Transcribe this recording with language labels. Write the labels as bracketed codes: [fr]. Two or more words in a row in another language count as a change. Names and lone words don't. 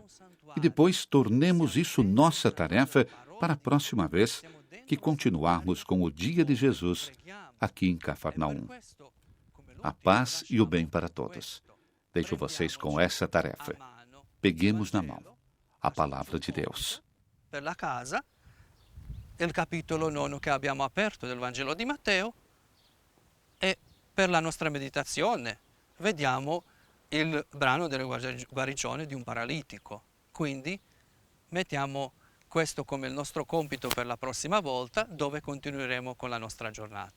[pt] E depois tornemos isso nossa tarefa para a próxima vez que continuarmos com o dia de Jesus aqui em Cafarnaum. A paz e o bem para todos. Deixo vocês com essa tarefa. Peguemos na mão a palavra de Deus. [it] per la casa, il capitolo 9 che abbiamo aperto del Vangelo di Matteo, e per la nostra meditazione vediamo il brano della guarigione di un paralitico. Quindi mettiamo questo come il nostro compito per la prossima volta, dove continueremo con la nostra giornata.